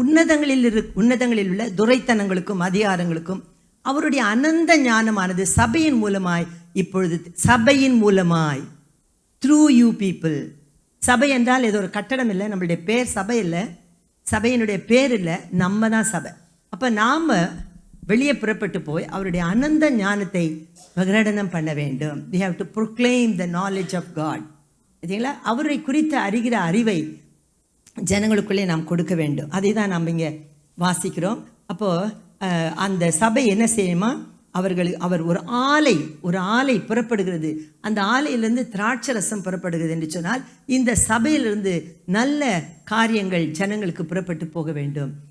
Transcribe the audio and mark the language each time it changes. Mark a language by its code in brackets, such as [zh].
[ta] உன்னதங்களில் உள்ள துரைத்தனங்களுக்கும் அதிகாரங்களுக்கும் அவருடைய அனந்த ஞானமானது சபையின் மூலமாய் இப்பொழுது, சபையின் மூலமாய், [en] Through you people. [ta] சபை என்றால் இது ஒரு கட்டடம் இல்லை, நம்மளுடைய பேர் சபை இல்லை, சபையினுடைய பேர் இல்லை, நம்ம தான் சபை. அப்போ நாம் வெளியே புறப்பட்டு போய் அவருடைய அனந்த ஞானத்தை பிரகடனம் பண்ண வேண்டும். [en] we have to proclaim the knowledge of God. [ta] சரிங்களா? அவரை குறித்து அறிகிற அறிவை ஜனங்களுக்குள்ளே நாம் கொடுக்க வேண்டும். அதை தான் நாம் இங்கே வாசிக்கிறோம். அப்போது அந்த சபை என்ன செய்யுமா? அவர் ஒரு ஆலை புறப்படுகிறது. அந்த ஆலையிலிருந்து திராட்சை ரசம் புறப்படுகிறது என்று சொன்னால் இந்த சபையிலிருந்து நல்ல காரியங்கள் ஜனங்களுக்கு புறப்பட்டு போக வேண்டும்.